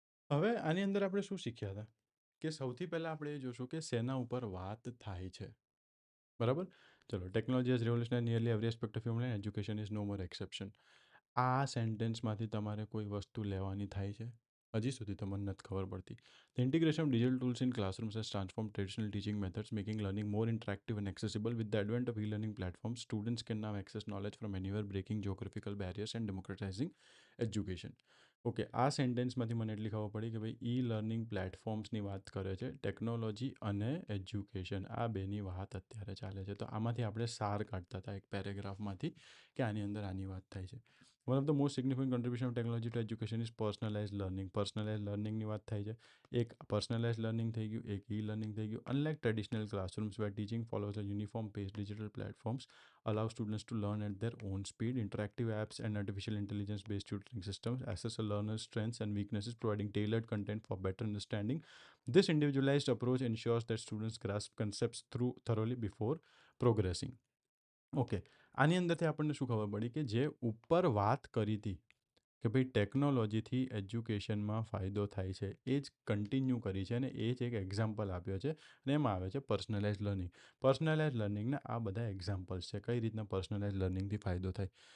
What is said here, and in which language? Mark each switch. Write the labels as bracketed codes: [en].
[gu] હવે આની અંદર આપણે શું શીખ્યા હતા? કે સૌથી પહેલાં આપણે એ જોશું કે શેના ઉપર વાત થાય છે. બરાબર? [en] ચલો, technology has revolutionized nearly every aspect of human life, education is no more exception. [gu] આ સેન્ટેન્સમાંથી તમારે કોઈ વસ્તુ લેવાની થાય છે? હજી સુધી તમને નથી ખબર પડતી. [en] The integration of digital tools in classrooms has transformed traditional teaching methods, making learning more interactive and accessible. With the advent of e-learning platforms, students can now access knowledge from anywhere, breaking geographical barriers and democratizing education. [gu] Okay, આ સેન્ટેન્સમાંથી મને એટલી ખબર પડી કે ભાઈ e learning પ્લેટફોર્મ્સની વાત કરે છે. ટેકનોલોજી અને એજ્યુકેશન આ બેની વાત અત્યારે ચાલે છે. તો આમાંથી આપણે સાર કાઢતા હતા એક પેરેગ્રાફમાંથી કે આની અંદર આની વાત થાય છે. [en] One of the most significant contribution of technology to education is personalize learning. [gu] Personalise લર્નિંગની વાત થાય છે. એક પર્સનલાઇઝ લર્નિંગ થઈ ગયું, એક ઈ લર્નિંગ થઈ ગયું. [en] Unlike traditional classrooms where teaching follows a uniform pace, digital platforms allow students to learn at their own speed. Interactive apps and artificial intelligence based tutoring systems assess a learner's strengths and weaknesses, providing tailored content for better understanding. This individualized approach ensures that students grasp concepts through thoroughly before progressing. [gu] Okay, આની અંદરથી આપણને શું ખબર પડી કે જે ઉપર વાત કરી હતી કે ભાઈ ટેકનોલોજીથી એજ્યુકેશનમાં ફાયદો થાય છે, એ જ કન્ટિન્યુ કરી છે અને એ જ એક એક્ઝામ્પલ આપ્યો છે અને એમાં આવે છે પર્સનલાઇઝ લર્નિંગ. પર્સનલાઇઝ લર્નિંગના આ બધા એક્ઝામ્પલ્સ છે કઈ રીતના પર્સનલાઇઝ લર્નિંગથી ફાયદો થાય.